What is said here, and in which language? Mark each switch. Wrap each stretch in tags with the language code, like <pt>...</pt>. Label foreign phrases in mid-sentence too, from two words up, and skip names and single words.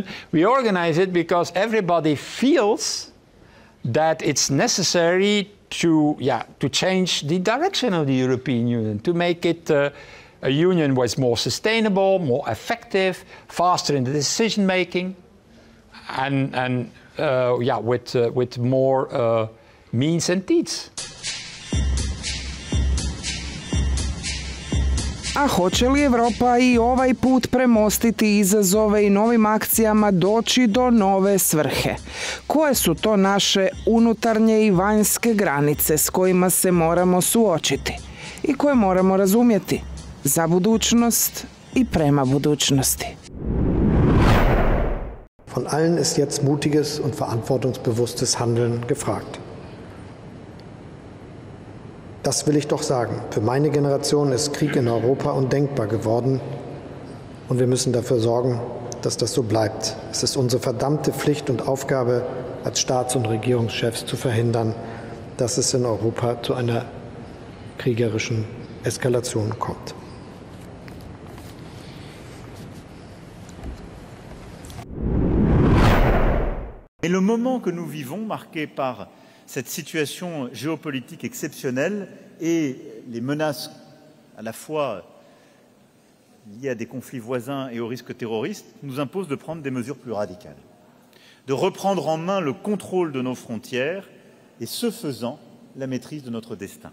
<en>We organize it because everybody feels that it's necessary to change the direction of the European Union, to make it a union was more sustainable, more effective, faster in the decision making, and with more means and deeds.</en> <hr>A hoće li Europa i ovaj put premostiti izazove i novim akcijama doći do nove svrhe? Koje su to naše unutarnje i vanjske granice s kojima se moramo suočiti i koje moramo razumjeti za budućnost i prema budućnosti?</hr> <de>Von allen ist jetzt mutiges und verantwortungsbewusstes Handeln gefragt. Das will ich doch sagen. Für meine Generation ist Krieg in Europa undenkbar geworden und wir müssen dafür sorgen, dass das so bleibt. Es ist unsere verdammte Pflicht und Aufgabe als Staats- und Regierungschefs zu verhindern, dass es in Europa zu einer kriegerischen Eskalation kommt.</de> <fr>Et le moment que nous vivons, marqué par cette situation géopolitique exceptionnelle et les menaces à la fois liées à des conflits voisins et aux risques terroristes, nous impose de prendre des mesures plus radicales, de reprendre en main le contrôle de nos frontières et, ce faisant, la maîtrise de notre destin.</fr>